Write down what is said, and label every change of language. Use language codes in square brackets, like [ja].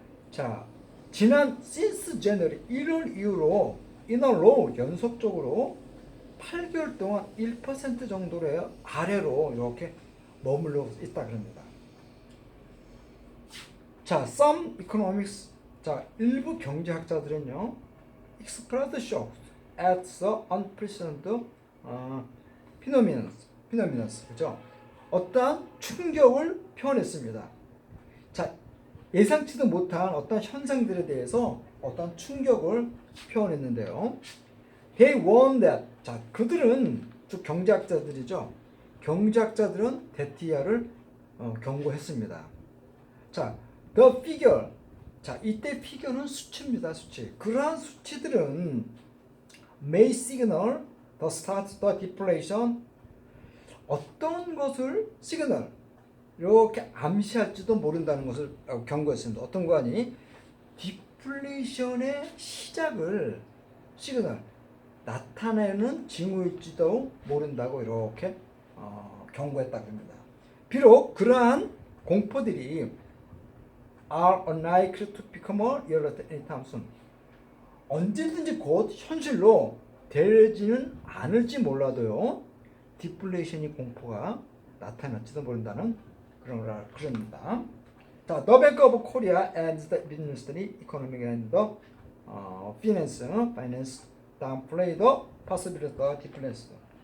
[ko] 자, 지난 [en] since January [ko] 1월 이후로 [en] in a row [ko] 연속적으로 8개월 동안 1% 정도의 아래로 이렇게 머물러 있다 그럽니다. [en] 자, some economics, 자, [ko] 일부 경제학자들은요, [en] expressed shock at the unprecedented phenomenon, 그죠? [ko] 어떠한 충격을 표현했습니다. 자, 예상치도 못한 어떤 현상들에 대해서 어떤 충격을 표현했는데요. [en] They warned that, [ko] 자, 그들은 즉 경제학자들이죠. 경제학자들은 데티아를 경고했습니다. 자, [en] the figure, [ko] 자, 이때 피겨는 수치입니다. 수치. 그러한 수치들은 [en] may signal the start the deflation, [ko] 어떤 것을 시그널 이렇게 암시할지도 모른다는 것을 경고했습니다. 어떤 거 아니? 디플레이션의 시작을 시그널 나타내는 징후일지도 모른다고 이렇게 경고했다고 합니다. 비록 그러한 공포들이 [en] are unlikely to become a reality anytime soon. [ko] 언제든지 곧 현실로 되지는 않을지 몰라도요. 디플레이션이 공포가 나타날지도 모른다는 그럽니다. [en] 자, The Bank of Korea and the Ministry Economic and the Finance downplay the possibility of deflation.